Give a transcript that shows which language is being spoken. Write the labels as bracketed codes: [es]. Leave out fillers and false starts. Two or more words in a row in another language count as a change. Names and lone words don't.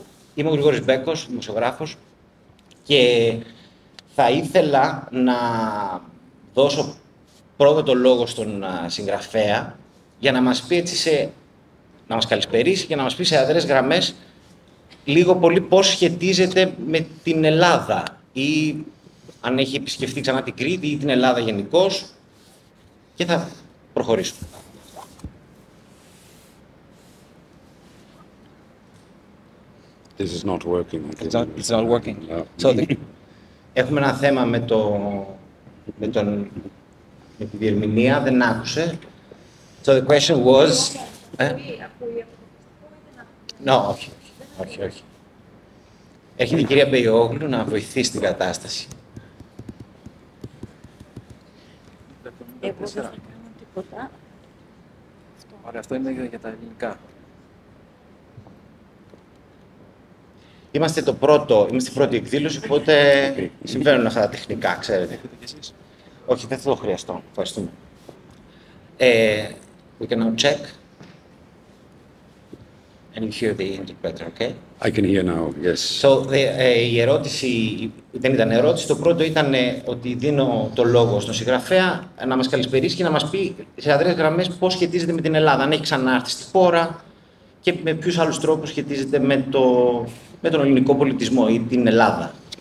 [el] Είμαι ο Γρηγόρης Μπέκος, δημοσιογράφος, και θα ήθελα να δώσω πρώτα το λόγο στον συγγραφέα για να μας πει έτσι να μας καλησπερίσει και να μας πει σε αδρές γραμμές λίγο πολύ πώς σχετίζεται με την Ελλάδα ή αν έχει επισκεφτεί ξανά την Κρήτη ή την Ελλάδα γενικώς, και θα προχωρήσουμε. [en] This is not working. It's not working. No. So [el] Έχουμε ένα θέμα με τη διερμηνία, δεν άκουσε. [en] So the question was... [el] Όχι. Έρχεται η κυρία Μπεϊόγλου να βοηθήσει την κατάσταση. Εγώ δεν θα κάνω τίποτα. Ωραία, αυτό είναι για τα ελληνικά. Είμαστε η πρώτη εκδήλωση, οπότε συμβαίνουν αυτά τα τεχνικά, ξέρετε. Όχι, δεν θα το χρειαστώ. Ευχαριστούμε. [en] We can now check. And you hear the interpreter, okay? I can hear now, yes. So, [el] η ερώτηση δεν ήταν ερώτηση. Το πρώτο ήταν ότι δίνω το λόγο στον συγγραφέα να μας καλησπερίσει και να μας πει σε αδρές γραμμές πώς σχετίζεται με την Ελλάδα. Αν έχει ξανάρθει στη χώρα και με ποιους άλλους τρόπους σχετίζεται με τον ελληνικό πολιτισμό ή την Ελλάδα.